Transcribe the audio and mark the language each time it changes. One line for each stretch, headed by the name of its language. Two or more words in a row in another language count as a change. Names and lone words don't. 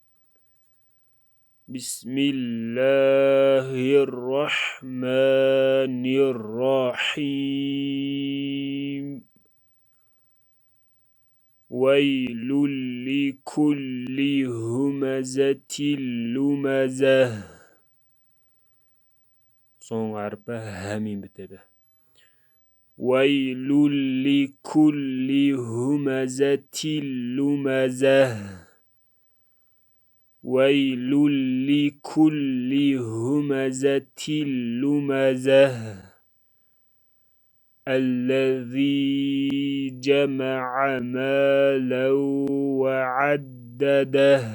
Arabic: Bismillahirrahmanirrahim. ويل لكل همزة لمزة.
Kyrgyz: Son harfi hemin bitedi.
Arabic: ويل لكل همزة لمزة. ويل لكل همزة لمزة. الذي جمع مالا وعدده.